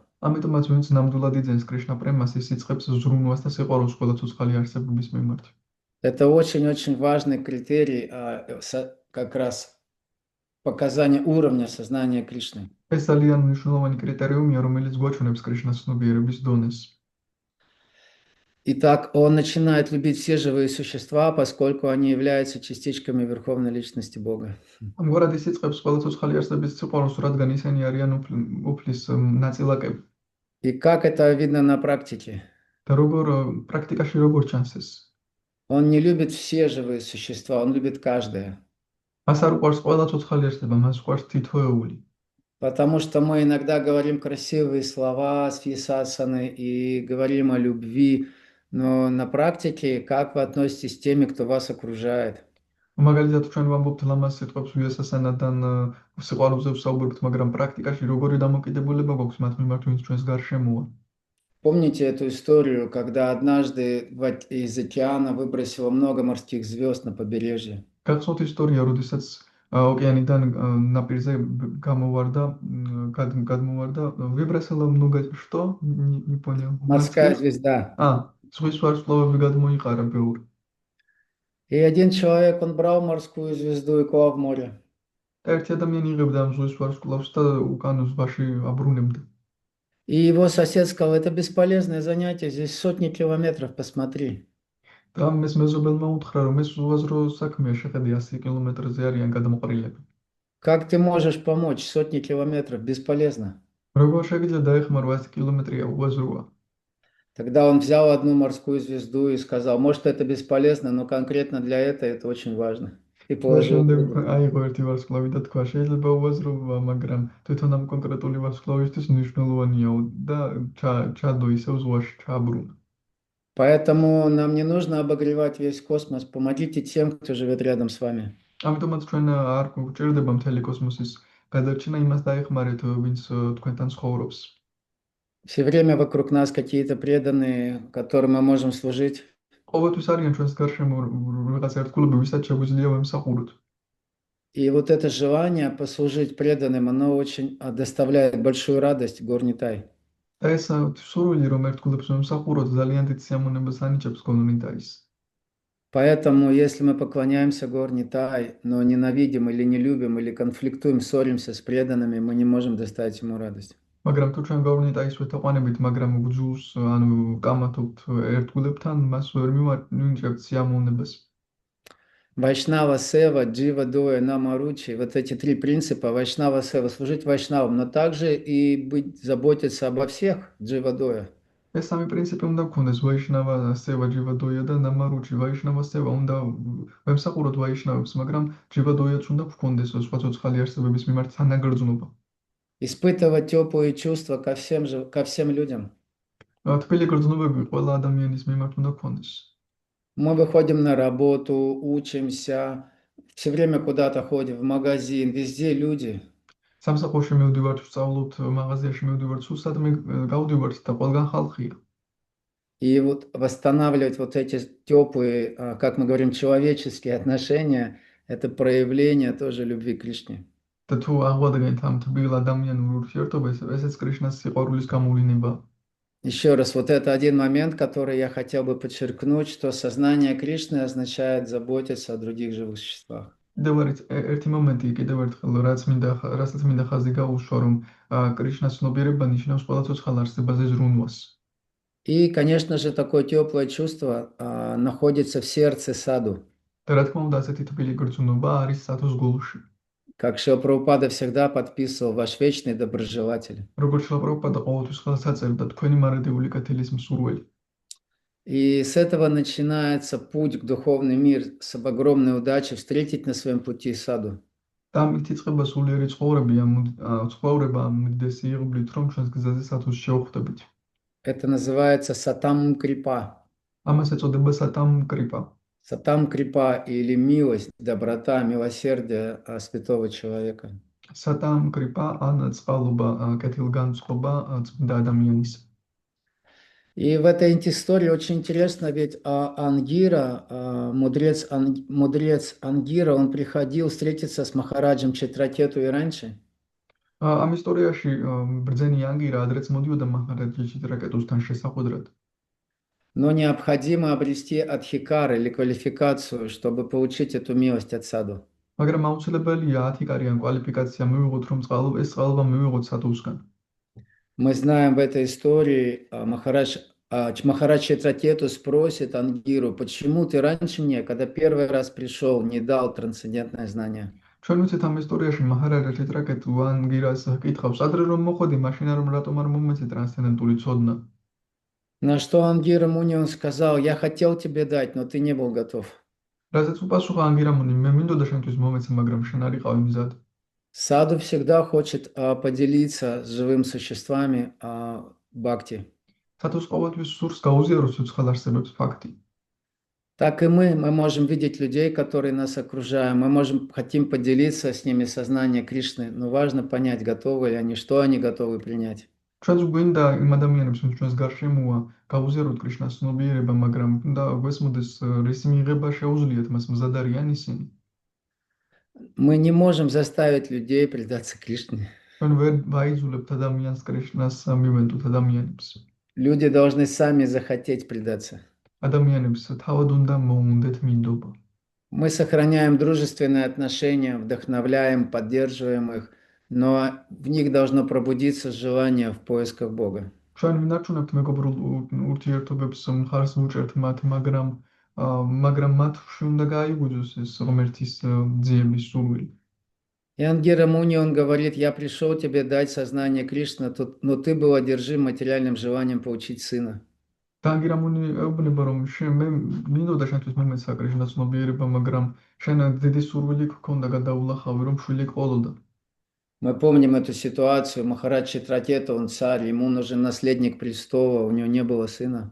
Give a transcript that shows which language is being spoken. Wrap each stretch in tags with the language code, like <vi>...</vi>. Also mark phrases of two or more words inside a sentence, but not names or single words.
<ka>ამიტომაც ვინც ნამდვილად იძენს კრიშნა პრემას, ის იწყებს ზრუნვას და სიყვარულს ყველა ცოცხალი არსებობის მიმართ.</ka> <ru>Это очень-очень важный критерий как раз показания уровня сознания Кришны.</ru> <ka>ეს ძალიან მნიშვნელოვანი კრიტერიუმია, რომელიც გვაჩვენებს კრიშნას ცნობიერების დონეს.</ka> <ru>Итак, он начинает любить все живые существа, поскольку они являются частичками Верховной Личности Бога.</ru> <ka>ამგვარად ის იწყებს ყველა ცოცხალი არსების სიყვარულს, რადგან ისინი არიან უფლის ნაწილაკები.</ka> <ru>И как это видно на практике?</ru> <ka>და როგორ პრაქტიკაში როგორ ჩანს ეს?</ka> <ru>Он не любит все живые существа, он любит каждое.</ru> <ka>მას არ უყვარს ყველა ცოცხალი არსება, მას უყვარს თითოეული.</ka> <ru>Потому что мы иногда говорим красивые слова с висасаны и говорим о любви, но на практике как вы относитесь с теми, кто вас окружает?</ru> <ka>მაგალითად ჩვენ ვამბობთ ლამაზ სიტყვებს ვიასასანადან სიყვარულზე ვსაუბრობთ, მაგრამ პრაქტიკაში როგორი დამოკიდებულება გვაქვს მათ მიმართ, ვინც ჩვენს გარშემოა?</ka> <ru>Помните эту историю, когда однажды из океана выбросило много морских звезд на побережье?</ru> <ka>გახსოვთ ისტორია, როდესაც ოკეანიდან ნაპირზე გადმოვარდა,</ka> <ru>выбросило много что? Не понял. Морская звезда.</ru> <ka>ზღვის ვარსკვლავები გადმოიყარა ბევრი.</ka> <ru>И один человек, он брал морскую звезду и клал в море.</ru> <ka>ერთი ადამიანი იღებდა ამ ზღვის ვარსკვლავს და უკან ზღვაში აბრუნებდა.</ka> <ru>И его сосед сказал, это бесполезное занятие, здесь сотни километров, посмотри.</ru> <ka>და ეს მეზობელმა უთხრა, რომ ეს უაზრო საქმეა, შეხედე 100 კილომეტრზე არიან გადამოყრილები.</ka> <ru>Как ты можешь помочь? Сотни километров, бесполезно.</ru> <ka>როგორ შეგიძლია დაეხმარო 100 კილომეტრია უაზროა?</ka> <ru>Тогда он взял одну морскую звезду и сказал, может, это бесполезно, но конкретно для этого это очень важно. И положил.</ru> <ka>აიღო ერთი ვარსკვლავი და თქვა, შეიძლება უაზროა, მაგრამ თვითონ ამ კონკრეტული ვარსკვლავისთვის მნიშვნელოვანია და ჩადო ისევ ზღვაში ჩააბრუნა.</ka> <ru>Поэтому нам не нужно обогревать весь космос. Помогите тем, кто живет рядом с вами.</ru> <ka>ამიტომაც ჩვენ არ გვჭირდება მთელი კოსმოსის გადარჩენა, იმას დაეხმარეთ, ვინც თქვენთან ცხოვრობს.</ka> <ru>Все время вокруг нас какие-то преданные, которым мы можем служить.</ru> <ka>ყოველთვის არიან ჩვენს გარშემო რაღაც ერთგულები, ვისაც შეგვიძლია ვემსახუროთ.</ka> <ru>И вот это желание послужить преданным, оно очень доставляет большую радость Горнитай.</ru> <ka>და ეს სურვილი, რომ ერთგულებს ვემსახუროთ, ძალიან დიდ სიამოვნებას ანიჭებს გორნიტაის.</ka> <ru>Поэтому, если мы поклоняемся Горнитай, но ненавидим или не любим, или конфликтуем, ссоримся с преданными, мы не можем доставить ему радость.</ru> <ka>მაგრამ თუ ჩვენ გორნიტაის ვეთაყვანებით, მაგრამ გძულს, ანუ კამათობთ ერთგულებთან, მას ვერ მივინჭებთ სიამოვნებას.</ka> <ru>Вайшнава Сева, Джива Дуя, Намаручи, вот эти три принципа, Вайшнава Сева, служить Вайшнавам, но также и быть, заботиться обо всех, Джива Дуя.</ru> <ka>ეს სამი პრინციპი უნდა გქონდეს: ვაიშნავა სევა, ჯივადოია და ნამარუჩი. ვაიშნავა სევა უნდა ვემსახუროთ ვაიშნავებს, მაგრამ ჯივადოიაც უნდა გქონდეს სხვა ცოცხალი არსებების მიმართ თანაგრძნობა.</ka> <ru>Испытывать теплые чувства ко всем людям.</ru> <ka>თბილი გრძნობები ყველა ადამიანის მიმართ უნდა გქონდეს.</ka> <ru>Мы выходим на работу, учимся, все время куда-то ходим, в магазин, везде люди.</ru> <ka>სამსახურში მივდივართ, ვსწავლობთ, მაღაზიაში მივდივართ, სუსტადმე გავდივართ და ყველგან ხალხია.</ka> <ru>И вот восстанавливать вот эти теплые, как мы говорим, человеческие отношения, это проявление тоже любви к Кришне.</ru> <ka>და თუ აღვადგენთ ამ თბილ ადამიანურ ურთიერთობას, ესეც კრიშნას სიყვარულის გამოვლენა.</ka> <ru>Еще раз, вот это один момент, который я хотел бы подчеркнуть, что сознание Кришны означает заботиться о других живых существах.</ru> <ka>კიდევ არის ერთი მომენტი, კიდევ ერთხელ, რასაც მინდა ხაზი გაუშვა, რომ კრიშნას ცნობიერება ნიშნავს ყველა ცოცხალ არსებაზე ზრუნვას.</ka> <ru>И, конечно же, такое теплое чувство находится в сердце саду.</ru> <ka>და რა თქმა უნდა, ასეთი თბილი გრძნობა არის სათოს გულში.</ka> <ru>Как Шрила Прабхупада всегда подписывал, ваш вечный доброжелатель.</ru> <ka>როგორც შრილა პრაბჰუპადა ყოველთვის ხელს აწერდა, თქვენი მარადიული კეთილის მსურველი.</ka> <ru>И с этого начинается путь к духовный мир, с огромной удачей встретить на своем пути саду.</ru> <ka>და ამით იწყება სულიერი ცხოვრება ამ უდიდესი იღბლით, რომ ჩვენს გზაზე სათოს შევხვდებით.</ka> <ru>Это называется Сатам Крипа.</ru> <ka>ამას ეწოდება სატამ კრიპა.</ka> <ru>Сатам Крипа или милость, доброта, милосердие святого человека.</ru> <ka>სატამ კრიპა ან წყალობა, კეთილგანწყობა წმინდა ადამიანის.</ka> <ru>И в этой истории очень интересно, ведь Ангира, мудрец Ангира, он приходил встретиться с Махараджем Читракету и раньше.</ru> <ka>ამ ისტორიაში ბრძენი ანგირა ადრეც მოდიოდა მაჰარაჯა ჩიტრაკეტუსთან შესახვედრად.</ka> <ru>Но необходимо обрести адхикар или квалификацию, чтобы получить эту милость от саду.</ru> <ka>მაგრამ აუცილებელია ათიკარი ან კვალიფიკაცია მივიღოთ, რომ ეს წყალობა მივიღოთ სათუსგან.</ka> <ru>Мы знаем в этой истории, Махарадж Читракету спросит Ангиру, почему ты раньше мне, когда первый раз пришел, не дал трансцендентное знание?</ru> <ka>ჩვენ ვიცით ამ ისტორიაში მაჰარაჯა ჩიტრაკეტუ ანგირას კითხავს, ადრე რომ მოხვედი, მაშინ რომ რატომ არ მომეცი ტრანსცენდენტული ცოდნა.</ka> <ru>На что Ангира Муни он сказал, я хотел тебе дать, но ты не был готов.</ru> <ka>რასაც უპასუხა ანგირა მუნი, მე მინდოდა შენთვის მომეცი, მაგრამ შენ არ იყავი მზად.</ka> <ru>Саду всегда хочет поделиться с живым существами бхакти.</ru> <ka>სათოს ყოველთვის სურს გაუზიაროს ცოცხალ არსებებს факти.</ka> <ru>Так и мы можем видеть людей, которые нас окружают, мы хотим поделиться с ними сознанием Кришны, но важно понять, готовы ли они, что они готовы принять.</ru> <ka>ჩვენს გვინდა იმ ადამიანებს, ვინც ჩვენს გარშემოა, გავუზიაროთ კრიშნას ცნობიერება, მაგრამ უნდა გვესმოდეს, რის მიღება შეუძლიათ მას, მზად არიან ისინი.</ka> <ru>Мы не можем заставить людей предаться Кришне.</ru> <ka>ჩვენ ვერ ვაიძულებთ ადამიანს კრიშნას მივენდოთ ადამიანებს.</ka> <ru>Люди должны сами захотеть предаться.</ru> <ka>ადამიანებს თავად უნდა მოუნდეთ მინდობა.</ka> <ru>Мы сохраняем дружественные отношения, вдохновляем, поддерживаем их, но в них должно пробудиться желание в поисках Бога.</ru> <ka>ჩვენ ვინარჩუნებთ მეგობრულ ურთიერთობებს, მხარს ვუჭერთ მათ, მაგრამ მათში უნდა გაიგუძოს ეს ღმერთის ძიების სურვილი.</ka> <ru>И Ангира Муни, он говорит, я пришел тебе дать сознание Кришны, но ты был одержим материальным желанием получить сына.</ru> <ka>და ანგირა მუნი ეუბნება, რომ მე მინდოდა შენთვის მომეცა კრიშნას ცნობიერება, მაგრამ შენ დიდი სურვილი გქონდა გადაულახავი, რომ შვილი ყოლოდა.</ka> <ru>Мы помним эту ситуацию. Махарадж Читракета, он царь, ему нужен наследник престола, у него не было сына.</ru>